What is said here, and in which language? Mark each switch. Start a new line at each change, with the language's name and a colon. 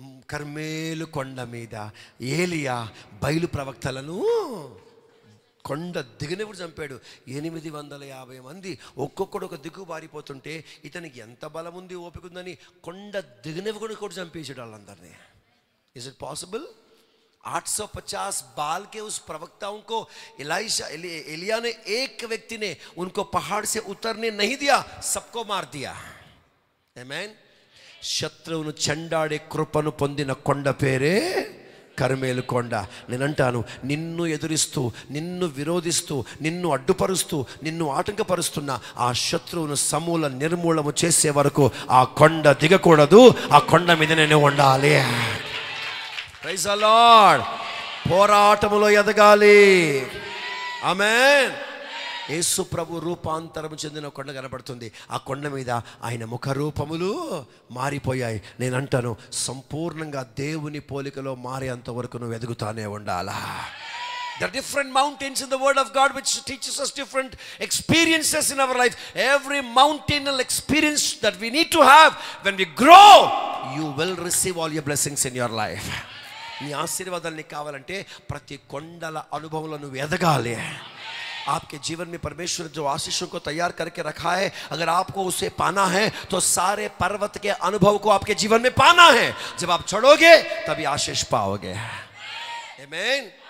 Telugu: కర్మేలు కొండ మీద ఏలియా బయలు ప్రవక్తలను కొండ దిగనివ్వడు చంపాడు. 850 మంది ఒక్కొక్కడు ఒక దిక్కు బారిపోతుంటే ఇతనికి ఎంత బలం ఉంది, ఓపిక ఉందని కొండ దిగనివ్వకుండా కూడా చంపేసాడు వాళ్ళందరినీ.
English: Is it possible?
Hindi: 850 बाल के उस प्रवक्ताओं को एलिया ने एक व्यक्ति ने उनको पहाड़ से उतरने नहीं दिया, सबको मार दिया. आमीन.
Telugu: శత్రువును చెండాడే కృపను పొందిన కొండ పేరే కర్మేలు కొండ. నేనంటాను, నిన్ను ఎదురిస్తూ, నిన్ను విరోధిస్తూ, నిన్ను అడ్డుపరుస్తూ, నిన్ను ఆటంకపరుస్తున్న ఆ శత్రువును సమూల నిర్మూలము చేసే వరకు ఆ కొండ దిగకూడదు, ఆ కొండ మీదనే ఉండాలి.
English: Praise the lord.
Telugu: పోరాటములో ఎదగాలి. ఆమేన్. యేసు ప్రభు రూపాంతరం చెందిన కొండ కనబడుతుంది. ఆ కొండ మీద ఆయన ముఖ రూపములు మారిపోయాయి. నేను అంటాను, సంపూర్ణంగా దేవుని పోలికలో మారేంత వరకు నువ్వు ఎదుగుతానే ఉండాలా.
English: There are different mountains in the word of God which teaches us different experiences in our life. Every mountainal experience that we need to have, when we grow, you will receive all your blessings in your life.
Telugu: నీ ఆశీర్వాదాలు నీకు కావాలంటే ప్రతి కొండల అనుభవంలో నువ్వు ఎదగాలి.
Hindi: आपके जीवन में परमेश्वर जो आशीषों को तैयार करके रखा है, अगर आपको उसे पाना है तो सारे पर्वत के अनुभव को आपके जीवन में पाना है. जब आप चढ़ोगे तभी आशीष पाओगे. आमीन.